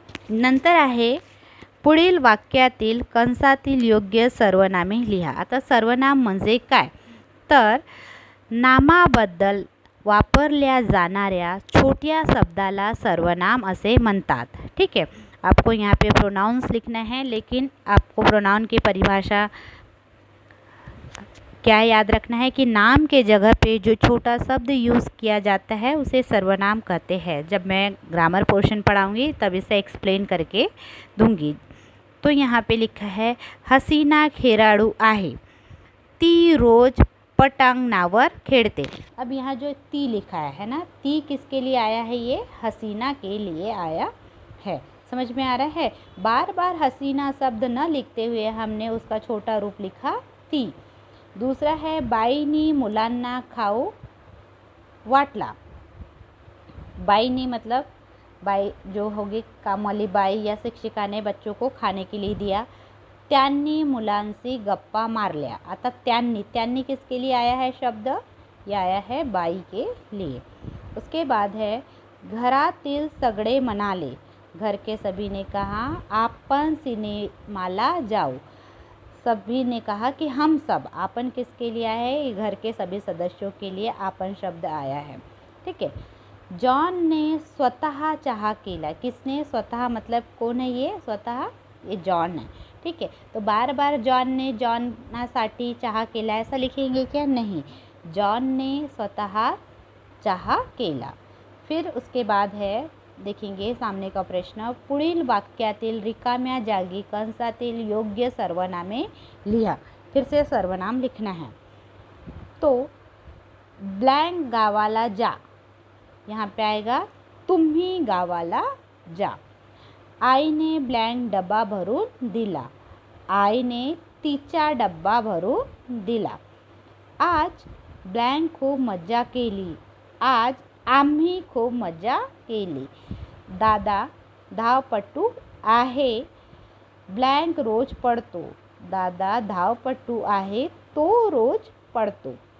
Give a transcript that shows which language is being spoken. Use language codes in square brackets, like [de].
[mr] नंतर आहे पुढील वाक्यातील कंसातील योग्य सर्वनामे लिहा। आता सर्वनाम म्हणजे काय, तर नामाबद्दल वापरल्या जाणाऱ्या छोट्या शब्दाला सर्वनाम असे म्हणतात। [hi] ठीक है, आपको यहाँ पे प्रोनाउंस लिखना है, लेकिन आपको प्रोनाउन की परिभाषा क्या याद रखना है कि नाम के जगह पे जो छोटा शब्द यूज़ किया जाता है उसे सर्वनाम कहते हैं। जब मैं ग्रामर पोर्शन पढ़ाऊँगी तब इसे एक्सप्लेन करके दूंगी। तो यहाँ पे लिखा है, [mr] हसीना खेळाडू आहे, ती रोज पटांगणावर खेळते। [hi] अब यहाँ जो ती लिखा है ना, ती किसके लिए आया है, ये हसीना के लिए आया है। समझ में आ रहा है, बार बार हसीना शब्द न लिखते हुए हमने उसका छोटा रूप लिखा ती। दूसरा है, [mr] बाईनी मुलांना खाऊ वाटला। [hi] बाईनी मतलब बाई जो होगी काम वाली बाई या शिक्षिका ने बच्चों को खाने के लिए दिया। [mr] त्यांनी मुलांशी गप्पा मारल्या। [hi] आता त्यांनी किसके लिए आया है शब्द, ये आया है बाई के लिए। उसके बाद है, [mr] घरातील सगळे म्हणाले, [hi] घर के सभी ने कहा, [mr] आपण सिनेमाला जाऊ। [hi] सभी ने कहा कि हम सब, आपन किसके लिए आया है, घर के सभी सदस्यों के लिए आपन शब्द आया है। ठीक है, [mr] जॉन ने स्वतः चहा केला। [hi] किसने, स्वतः मतलब कौन है ये, स्वतः ये जॉन है। ठीक है, तो बार बार [mr] जॉन ने जॉनसाठी चहा केला [hi] ऐसा लिखेंगे क्या, नहीं, [mr] जॉन ने स्वतः चहा केला। [hi] फिर उसके बाद है, देखेंगे सामने का प्रश्न, [mr] पुढील वाक्यातील रिकाम्या जागी कंसातील योग्य सर्वनामे लिहा। [hi] फिर से सर्वनाम लिखना है। [mr] तो ब्लैंक गावाला जा, [hi] यहाँ पे आएगा [mr] तुम्ही गावाला जा। आईने ब्लँक डब्बा भरून दिला, आईने तिचा डब्बा भरून दिला। आज ब्लँक खूप मज्जा केली, आज आम्ही खूप मज्जा केली। दादा धावपटू आहे, ब्लँक रोज पडतो, दादा धावपटू आहे, तो रोज पडतो।